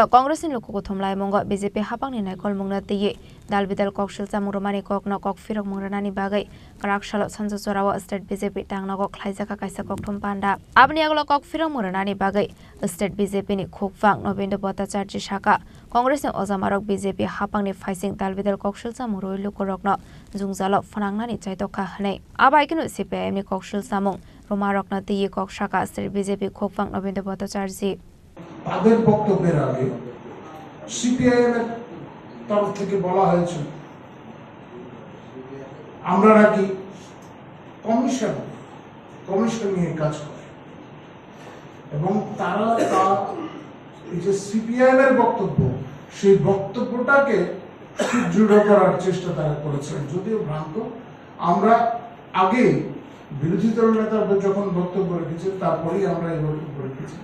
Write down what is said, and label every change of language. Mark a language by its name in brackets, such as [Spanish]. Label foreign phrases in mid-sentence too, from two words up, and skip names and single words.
[Kok Borok] कांग्रेस नि लोको थमलाय मंग बीजेपी हापांगनि नायकल मुंगना तिये दाल बिदाल कक्सल चामुरमानि ककना कक फिरक मुंगरानानि बागै कराक्षला संजो जोराव स्टेट बीजेपी तांगनाव खाइजाखा काइसा कक्थम पांडा आपनि आगला कक फिरक मुंगरानानि बागै स्टेट बीजेपी नि खोफांग नवीन भट्टाचार्य शाखा कांग्रेस नि अजामारक बीजेपी हापांगनि फाइसिंग दाल बिदाल कक्सल चामुरो लोकरकना जुंजालो फनांगनानि चाइतका हनै आबाइकिनो सीपीआईएम नि कक्सल चामुं रोमा रत्न तिये कक शाखा स्टेट बीजेपी खोफांग नवीन भट्टाचार्य [Bangla] তাদের বক্তব্যের আগে সিপিআইএম এর তরফ থেকে বলা হয়েছে আমরা নাকি কমিশন নিয়ে কাজ করি এবং তারা এই যে সিপিআইএম এর বক্তব্য সেই বক্তব্যটাকে সুদৃঢ় করার চেষ্টা তারা করেছেন যদিও ভ্রান্ত আমরা আগে বিরোধী দল নেতা যখন বক্তব্য রেখেছে তারপরেই আমরা এই বক্তব্য রেখেছি।